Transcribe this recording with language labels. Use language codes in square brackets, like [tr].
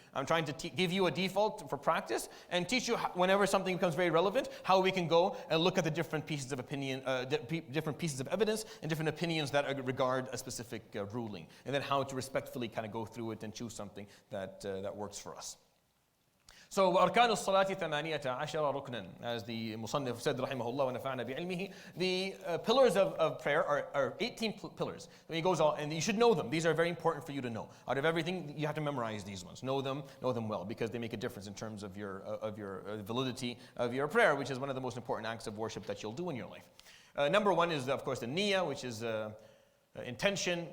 [en] I'm trying to give you a default for practice and teach you whenever something becomes very relevant, how we can go and look at the different pieces of opinion, different pieces of evidence, and different opinions that regard a specific ruling, and then how to respectfully kind of go through it and choose something that works for us. So, [ar] وَأَرْكَانُ الصَّلَاةِ ثَمَانِيَةَ عَشَرَ رُكْنًا, [en] as the Musannif said, [ar] rahimahullah, وَنَفَعْنَا بِعِلْمِهِ. [en] The pillars of prayer are 18 pillars. And he goes on, and you should know them. These are very important for you to know. Out of everything, you have to memorize these ones. Know them well, because they make a difference in terms of your validity of your prayer, which is one of the most important acts of worship that you'll do in your life. Number one is, of course, the niyyah, which is intention.